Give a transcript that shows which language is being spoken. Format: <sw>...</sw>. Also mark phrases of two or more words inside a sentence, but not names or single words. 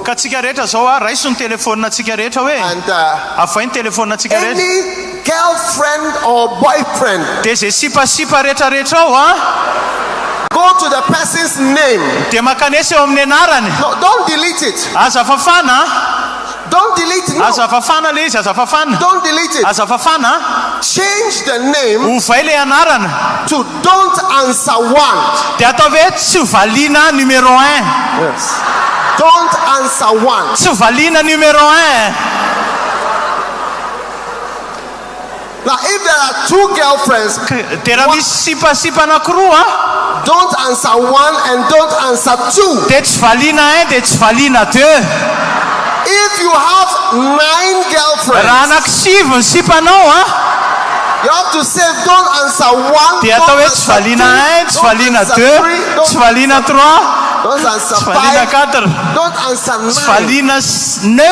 <mg>Ka tsika rehetra zao raiso ny telefonina tsika rehetra hoe</mg> <en>and</en> <mg>avainy telefonina tsika rehetra.</mg> <en>any girlfriend or boyfriend,</en> <mg>Dia zay sipasipa rehetrarehetra ao</mg> <en>go to the person's name.</en> <mg>dia makanesa eo amin'ny anarany.</mg> <en>No, don't delete it.</en> <mg>Aza fafana.</mg> <en>Don't delete it.</en> <mg>Aza</mg> <en>No,</en> <mg>fafana le izy, aza fafana.</mg> <en>don't delete it.</en> <mg>Aza fafana.</mg> <en>Change the name</en> <mg>Ovay le anarana.</mg> <en>to don't answer one.</en> <mg>Dia atao hoe tsy valiana numéro 1.</mg> <en>Yes. Don't answer one.</en> <mg>Tsy valiana numéro 1.</mg> <en>Now if there are two girlfriends, don't answer one and don't answer two. If you have 9 girlfriends, you have to say don't answer one, don't answer two, don't answer three, don't answer 5, don't answer 9.</en>